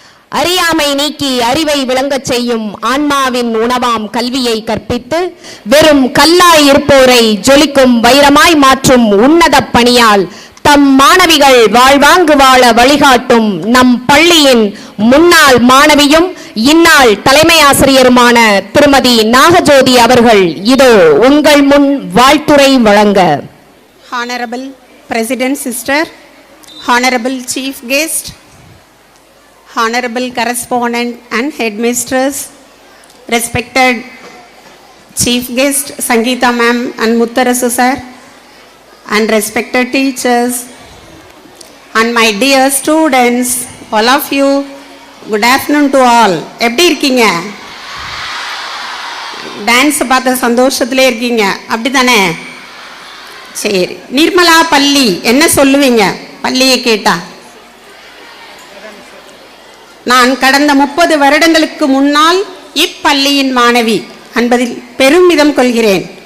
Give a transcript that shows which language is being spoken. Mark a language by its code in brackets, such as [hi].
[ta] அறியாமை நீக்கி அறிவை விளங்கச் செய்யும் ஆன்மாவின் உணவாம் கல்வியை கற்பித்து வெறும் கல்லாய் இருப்போரை ஜொலிக்கும் வைரமாய் மாற்றும் உன்னத பணியால் தம் மாணவிகள் வாழ்வாங்கு வாழ வழிகாட்டும் நம் பள்ளியின் முன்னாள் மாணவியும் இந்நாள் தலைமை ஆசிரியருமான திருமதி நாகஜோதி அவர்கள் இதோ உங்கள் முன் வாழ்த்துரை வழங்க. [en] Honorable President Sister, Honorable Chief Guest, Honorable Correspondent and Headmistress, respected Chief Guest Sangeeta Ma'am and Muttarasu Sir, and respected teachers, and my dear students, all of you, good afternoon to all. [ta] எப்படி இருக்கீங்க? Dance பார்த்த சந்தோஷத்திலே இருக்கீங்க, அப்படித்தானே? சரி, நிர்மலா பள்ளி என்ன சொல்லுவீங்க பள்ளியை கேட்டா? நான் கடந்த 30 வருடங்களுக்கு முன்னால் இப்பள்ளியின் மாணவி என்பதில் பெருமிதம் கொள்கிறேன்.